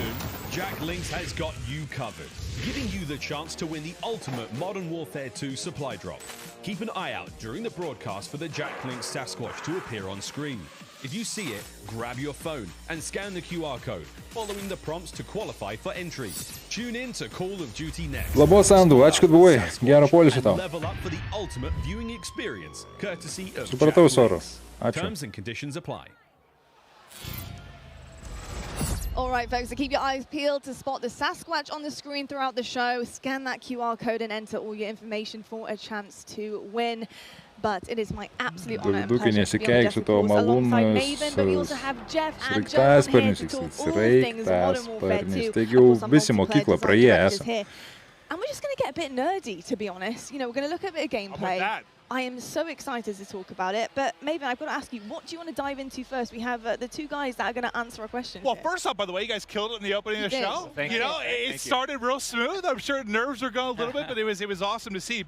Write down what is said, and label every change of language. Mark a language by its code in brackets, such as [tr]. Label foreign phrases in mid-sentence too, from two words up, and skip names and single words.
[en] Jack Links has got you covered, giving you the chance to win the ultimate Modern Warfare 2 supply drop. Keep an eye out during the broadcast for the Jack Links Sasquatch to appear on screen. If you see it, grab your phone and scan the QR code, following the prompts to qualify for entry. Tune in to Call of Duty Next. [lt] Labos, Andu, ačiū, kad buvai. Gero poilsio tau. [en] Level up for the ultimate viewing experience, courtesy of [lt] Supratau, [en] Jack [lt] Soro. [en] Links. [lt] Ačiū. [en] Terms and conditions apply. All right, folks, so keep your eyes peeled to spot the Sasquatch on the screen throughout the show. Scan that QR code and enter all your information for a chance to win. But it is my absolute honor and pleasure to be on the guest reports alongside Maven, but we also have Jeff and Jeff here to talk all things Modern Warfare 2. [lt] Taigi jau visi mokyklą praėję esame. [en] And we're just going to get a bit nerdy, to be honest. You know, we're going to look at a bit of gameplay. I am so excited to talk about it, but Maven, I've got to ask you, what do you want to dive into first? We have the two guys that are going to answer a question. Well, first off, by the way, you guys killed it in the opening of the show. Thank you. Know, it started real smooth. I'm sure nerves are going a little bit, but it was awesome to see.